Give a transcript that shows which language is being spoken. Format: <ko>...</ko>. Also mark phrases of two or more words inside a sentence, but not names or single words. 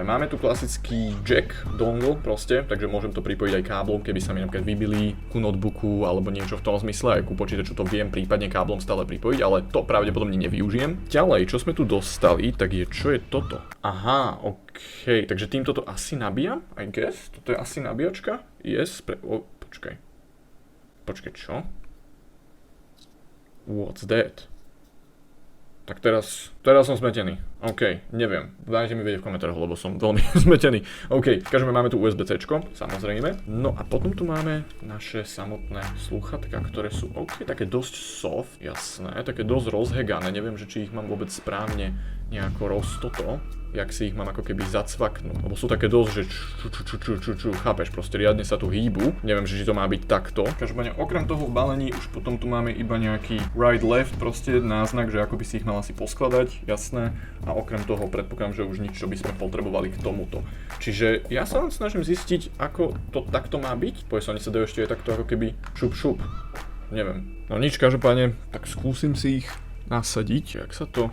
<sk>Máme tu klasický</sk> <en>jack dongle</en> <sk>proste, takže môžem to pripojiť aj káblom, keby sa mi napríklad vybili ku notebooku alebo niečo v tom zmysle, aj ku počítaču to viem prípadne káblom stále pripojiť, ale to pravdepodobne nevyužijem. Ďalej, čo sme tu dostali, tak je čo je toto? Aha, OK, takže týmto to asi nabíjam,</sk> <en>I guess.</en> <sk>Toto je asi nabíjačka? Yes, počkaj, čo?</sk> <en>What's that?</en> <sk>Tak teraz som zmetený. OK, neviem. Dajte mi vedieť v komentároch, lebo som veľmi zmetený. OK, každopádne máme tu USB-C, samozrejme. No a potom tu máme naše samotné slúchatka, ktoré sú OK, také dosť soft, jasné, také dosť rozhegané. Neviem, že či ich mám vôbec správne nejako roztoto, jak si ich mám ako keby zacvaknúť. Lebo sú také dosť, že chápeš, proste riadne sa tu hýbu. Neviem, že či to má byť takto. Každopádne okrem toho v balení už potom tu máme iba nejaký</sk> <en>right left,</en> <sk>proste náznak, že ako by si ich mal asi poskladať, jasné. A okrem toho predpokladám, že už nič, čo by sme potrebovali k tomuto. Čiže ja sa len snažím zistiť, ako to takto má byť. Povedz, oni sa dajú ešte aj takto ako keby šup. Neviem. No nič, každopádne, tak skúsim si ich nasadiť, jak sa to...</sk>